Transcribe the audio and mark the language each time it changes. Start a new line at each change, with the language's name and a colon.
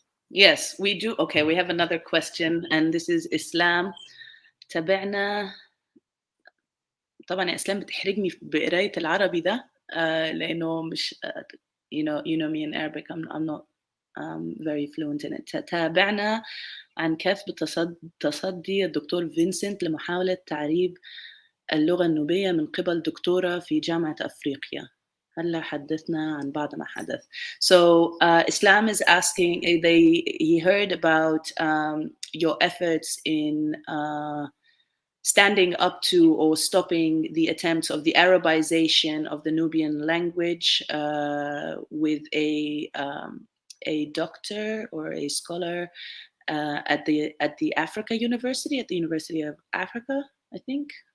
English: Yes, we do. Okay, we have another question, and this is Islam. تابعنا.
Arabic: طبعا يا إسلام بتحرجني بقراية العربي ده لأنه مش
English: you know me in Arabic, I'm not very fluent in it.
Arabic: تابعنا عن كيف تصدي الدكتور فينسنت لمحاولة تعريب اللغة النوبية من قبل دكتورة في جامعة أفريقيا. هلا حدثنا عن بعض ما حدث.
English: So Islam is asking, he heard about your efforts in standing up to or stopping the attempts of the Arabization of the Nubian language with a doctor or a scholar at the Africa University, at the University of Africa, I think.